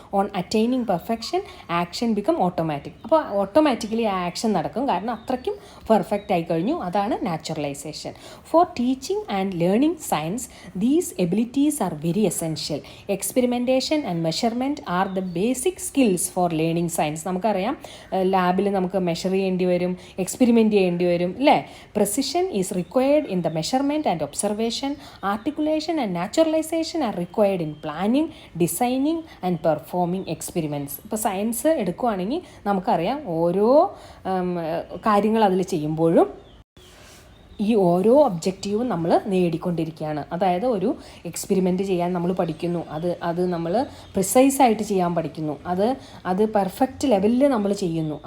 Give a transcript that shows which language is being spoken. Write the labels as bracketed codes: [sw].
[en] On attaining perfection action become automatic. [ml] അപ്പോൾ automatically ആ action നടക്കും, കാരണം അത്രയ്ക്കും പെർഫെക്റ്റ് ആയി കഴിഞ്ഞു. അതാണ് naturalisation. [en] For teaching and learning science these abilities are very essential. Experimentation and measurement are the basic skills for learning science. [ml] നമുക്കറിയാം ലാബിൽ നമുക്ക് മെഷർ ചെയ്യേണ്ടി വരും, എക്സ്പെരിമെൻറ്റ് ചെയ്യേണ്ടി വരും, അല്ലേ? [en] Precision is required in the measurement and observation. Articulation and naturalization are required in planning, designing and performing experiments. [ml] ഇപ്പോൾ science എടുക്കുകയാണെങ്കിൽ നമുക്കറിയാം ഓരോ കാര്യങ്ങൾ അതിൽ ചെയ്യുമ്പോഴും ഈ ഓരോ ഒബ്ജക്റ്റീവും നമ്മൾ നേടിക്കൊണ്ടിരിക്കുകയാണ്. അതായത് ഒരു എക്സ്പെരിമെൻ്റ് ചെയ്യാൻ നമ്മൾ പഠിക്കുന്നു, അത് നമ്മൾ പ്രിസൈസായിട്ട് ചെയ്യാൻ പഠിക്കുന്നു, അത് പെർഫെക്റ്റ് ലെവലിൽ നമ്മൾ ചെയ്യുന്നു.